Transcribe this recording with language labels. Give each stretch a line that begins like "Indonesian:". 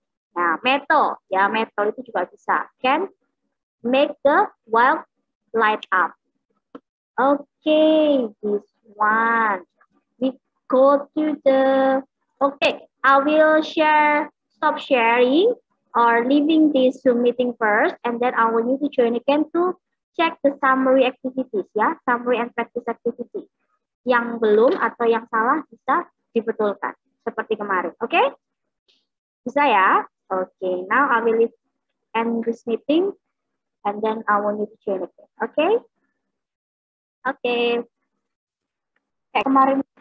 Indonesian: Nah, metal, ya metal itu juga bisa.
English: Can make the bulb light up. Okay, this one. We go to the, okay, I will stop sharing or leaving this Zoom meeting first, and then I want you to join again to check the summary activities, ya, summary and practice activity.
Indonesian: Yang belum atau yang salah bisa dibetulkan, seperti kemarin, oke? Okay? Bisa ya?
English: Oke, okay, now I will end this meeting, and then I want you to join again, oke? Okay? Oke. Okay. Kayak kemarin.